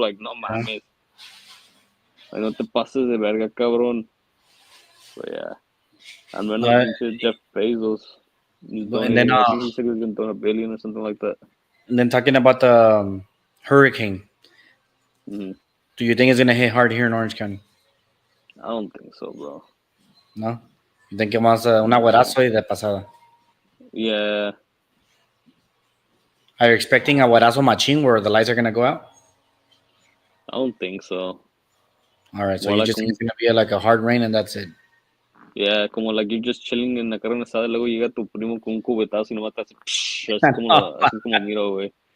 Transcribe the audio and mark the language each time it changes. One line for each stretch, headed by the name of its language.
Spanish: Like, no mames. Like, no te pases de verga, cabrón.
English: But yeah. And then pinche Jeff Bezos. And then, I think he said he was going to donate $1 billion or something like that. And then talking about the hurricane, Mm-hmm. do you think it's gonna hit hard here in Orange County? I don't think so, bro. No.
Spanish: You think más un aguerazo y de pasada?
English: Yeah. Are you expecting a aguerazo machine where the lights are gonna go out? I don't think so. All right, so More you like just think it's gonna be like a hard rain and that's it. Yeah,
Spanish: como
English: like you're just chilling
Spanish: en la carne asada y luego llega tu primo con un cubetazo y nomás te hace así como miro, güey.